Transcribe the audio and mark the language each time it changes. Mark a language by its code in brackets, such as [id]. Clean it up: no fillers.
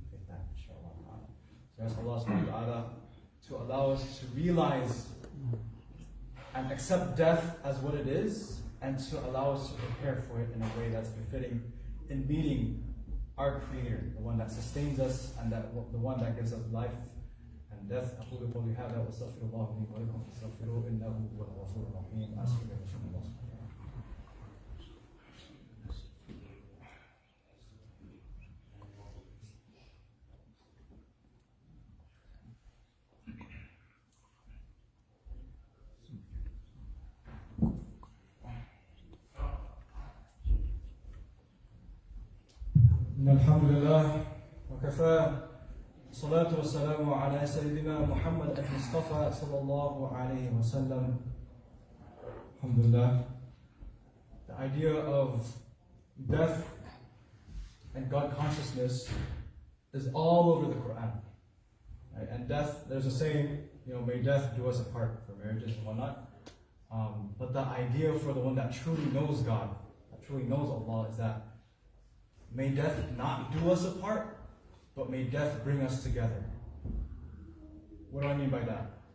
[en] So ask Allah subhanahu wa ta'ala to allow us to realize and accept death as what it is, and to allow us to prepare for it in a way that's befitting in meeting our Creator, the one that sustains us and the one that gives us life and death. [ar] أقول قولي هذا وأستغفر الله لي ولكم فاستغفروه إنه هو الغفور الرحيم. أستغفر الله. الحمد لله وكفى الصلاة والسلام على سيدنا محمد المصطفى صلى الله عليه وسلم. Alhamdulillah. [en] The idea of death and God consciousness is all over the Quran. Right? And death, there's a saying, may death do us apart for marriages and whatnot. But the idea for the one that truly knows God, that truly knows Allah, is that may death not do us apart, but may death bring us together. What do I mean by that?